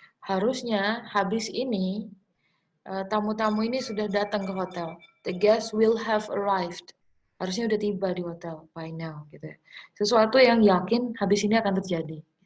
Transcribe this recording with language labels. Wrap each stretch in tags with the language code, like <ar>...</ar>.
<id>Harusnya habis ini, tamu-tamu ini sudah datang ke hotel.</id> <en>The guest will have arrived.</en> <id>Harusnya udah tiba di hotel</id> <en>by now.</en> <id>Gitu ya. Sesuatu yang yakin habis ini akan terjadi.</id>